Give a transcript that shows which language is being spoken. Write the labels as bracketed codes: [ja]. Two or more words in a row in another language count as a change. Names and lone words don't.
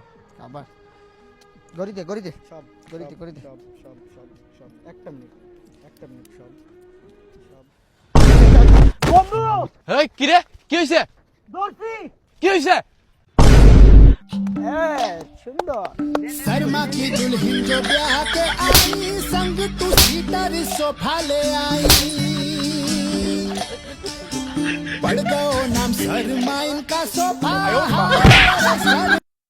[bn] আবার গড়ি দে গড়ি দে সব গড়ি দে গড়ি দে। সব সব সব সব একটা মিনিট সব সব। বন্ধু এই কি রে, কি হইছে? দর্শি, কি হইছে? সুন্দর। [hi] शर्मा की दुल्हन जो ब्याह के आई संग तू सीटर सोफा ले आई पड़ गयो नाम शर्मा इनका सोफा